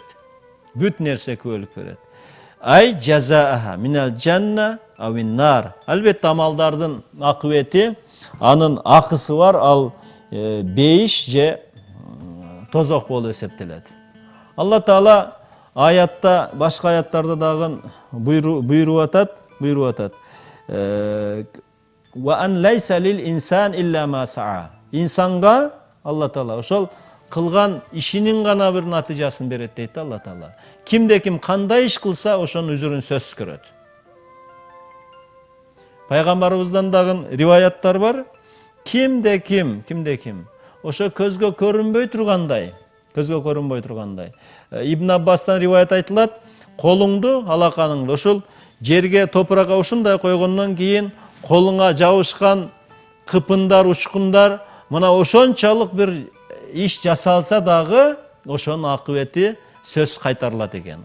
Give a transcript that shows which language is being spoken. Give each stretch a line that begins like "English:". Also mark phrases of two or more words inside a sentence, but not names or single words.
Kyrgyz: Бүт нерсе күбөлүк берет.
Arabic: أي جزاءها من الجنة أو النار.
Kyrgyz: Албетте амалдардын акыбети, анын акысы бар, ал бейиш же тозок болуп эсептелет. Алла Таала аятта, башка аяттарда дагы буйруп атат.
Arabic: وأن ليس للإنسان إلا ما سعى.
Kyrgyz: Инсанга Алла Таала ошол кылган ишинин гана бир натыйжасын берет дейт Алла Таала. Кимде ким кандай иш кылса, ошонун үзүрүн сөзсүз көрөт. Пайгамбарыбыздан дагы риваяттар бар. Кимде ким ошо көзгө көрүнбөй тургандай, Ибн Аббастан риваят айтылат, колуңду, алаканыңды ошол жерге, топуракка ушундай койгондон кийин колуңа жабышкан кыпындар, учкундар, мына ошончолук бир иш жасалса дагы, ошонун акыбети сөз кайтарылат экен.